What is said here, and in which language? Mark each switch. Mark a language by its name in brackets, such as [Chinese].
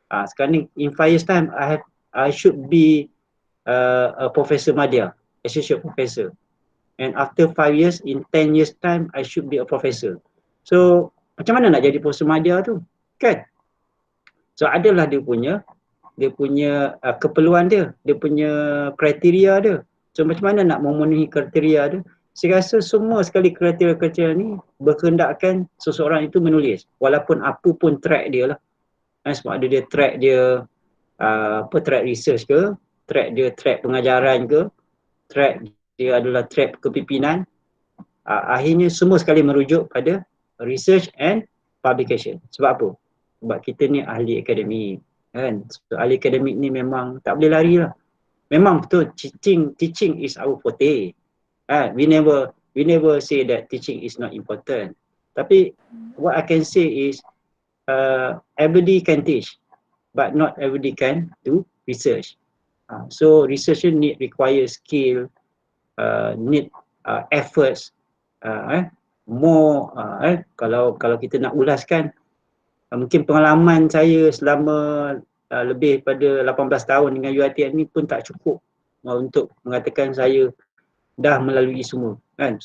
[Malay] Sekarang ni [English] in 5 years time I should be a Professor Madya, associate professor, and after 5 years, in 10 years time I should be a professor. [Malay] So macam mana nak jadi Profesor Madya tu, kan? So adalah dia punya keperluan dia punya kriteria dia. So macam mana nak memenuhi kriteria dia? Saya rasa semua sekali kriteria-kriteria ni berkehendakkan seseorang itu menulis, walaupun apa pun track dia lah. Sebab ada dia track dia track research ke, track pengajaran ke, track dia adalah track kepimpinan. Akhirnya semua sekali merujuk pada [English] research and publication. [Malay] Sebab apa? Sebab kita ni ahli akademik, kan. So, ahli akademik ni memang tak boleh lari lah. Memang betul [English] teaching is our forte. We never say that teaching is not important. [Malay] Tapi [English] what I can say is everybody can teach, but not everybody can do research. So research require skill, need efforts, more. [Malay] Kalau kita nak ulaskan, mungkin pengalaman saya selama lebih pada 18 tahun dengan UiTM ni pun tak cukup untuk mengatakan saya dah melalui semua, kan.